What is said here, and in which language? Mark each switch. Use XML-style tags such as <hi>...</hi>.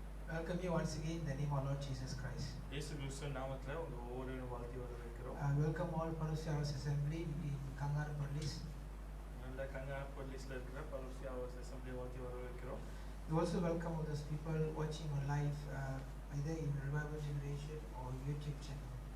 <en>Welcome you once again in the name of Lord Jesus Christ.</en> <ta>இயேசு கிறிஸ்து நாமத்தில் உங்க ஒவ்வொருவரையும் வாழ்த்தி வரவேற்கிறோம்.</ta> <en>Welcome all Parousia House Assembly in Kangarapallis.</en> <ta>நல்ல கங்காப்பள்ளியில் இருக்கிற பருசியா ஹவுஸ் அசெம்பிளி வாழ்த்தி வரவேற்கிறோம்.</ta> <en>We also welcome all those people watching on live either in Revival Generation or YouTube channel.</en>